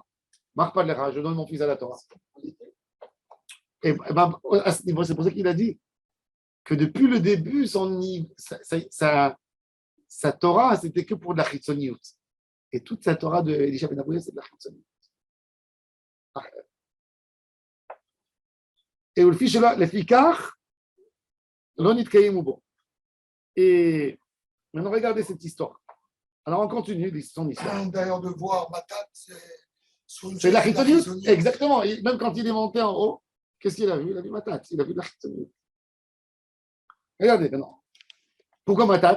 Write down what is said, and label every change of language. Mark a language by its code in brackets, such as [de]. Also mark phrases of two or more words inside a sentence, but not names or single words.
[fr] Marque pas de l'erreur, je donne mon fils à la Torah. Et ben, à ce niveau, c'est pour ça qu'il a dit que depuis le début, sa Torah, c'était que pour de la chitzoniout. Et toute sa Torah de Elisha ben Abouya, c'est de la chitzoniout. Et le fils là, le fikar, l'onit kayim bon. Et maintenant, regardez cette histoire. Alors, on continue son histoire. D'ailleurs, de voir Matat, c'est de la chitzoniout. Exactement. Et même quand il est monté en haut, qu'est-ce qu'il a vu? Il a vu Matat. Il a vu de la chitzoniout. Regardez maintenant. Pourquoi Matat?